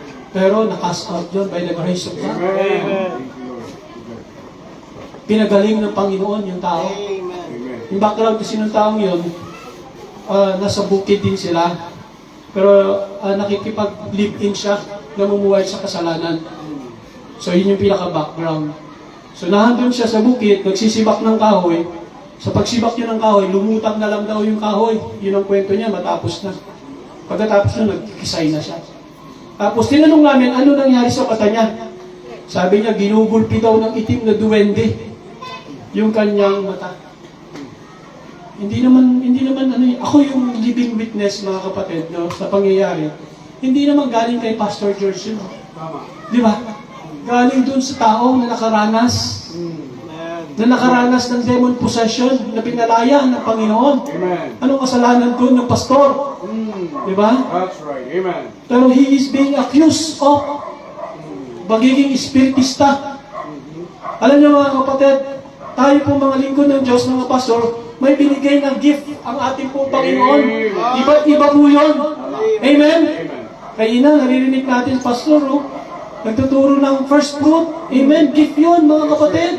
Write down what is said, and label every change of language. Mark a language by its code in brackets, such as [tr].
[tl] Pero nakas out yun [en] by the grace of God. Amen. [tl] Pinagaling ng Panginoon yung tao. Amen. Yung background kasi ng taong yun, nasa bukid din sila. Pero nakikipag-live-in siya, namumuhay sa kasalanan. So, yun yung pinaka-background. So, nahandun siya sa bukid, nagsisibak ng kahoy. Sa pagsibak niya ng kahoy, lumutang na lang daw yung kahoy. Yun ang kwento niya, matapos na. Pagkatapos na, nagkisay na siya. Tapos, tinanong namin, ano nangyari sa mata niya? Sabi niya, ginugulpi daw ng itim na duwende yung kanyang mata. Hindi naman ako yung living witness, mga kapatid, no, sa pangyayari. Hindi naman galing kay Pastor George yun. Tama. Di ba? Galing dun sa tao na nakaranas. Na nakaranas ng demon possession, na pinalaya ng Panginoon. Amen. Anong kasalanan dun ng pastor? Di ba? [en] That's right. Amen. Pero he is being accused of [tl] magiging espiritista. Alam niyo, mga kapatid, tayo po mga lingkod ng Diyos, mga pastor, may binigay ng gift ang ating po Panginoon. Iba po yun. Amen? Amen. Kaya ina, naririnig natin, pastor, nagtuturo ng first fruit. Amen? Gift yun, mga kapatid.